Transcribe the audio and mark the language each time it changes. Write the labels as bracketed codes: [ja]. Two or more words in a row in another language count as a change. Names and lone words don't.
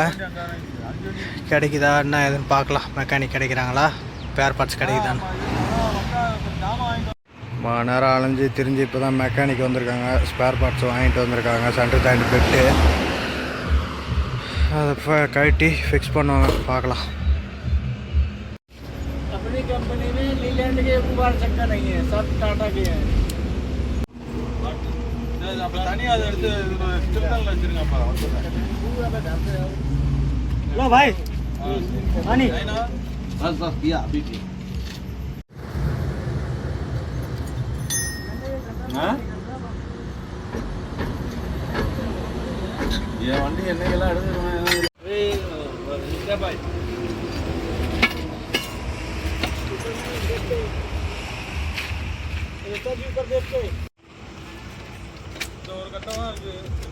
[ta] கிடைக்குதா என்ன எதுன்னு பார்க்கலாம். மெக்கானிக் கிடைக்கிறாங்களா, [en] spare parts [ta] கிடைக்குதான்னு. நேரம் அலைஞ்சு திரிஞ்சு இப்போ தான் மெக்கானிக் வந்திருக்காங்க. [en] spare parts [ta] வாங்கிட்டு வந்திருக்காங்க. [en] center joint [ta] பெட்டு அதை கழட்டி ஃபிக்ஸ் பண்ணுவாங்க. பார்க்கலாம். [hi] अपनी कंपनी में लीलैंड के बार चक्का नहीं है, सब टाटा के हैं. [ta] தனியாக அதை எடுத்து ஸ்டில்டனில் வச்சுருங்கப்பா. [hi] लो भाई पानी बस पिया अभी पिया. ये [ta] வண்டி என்னைக்கெல்லாம் எடுத்துருவேன். ஒரு கட்டமாக இருக்குது.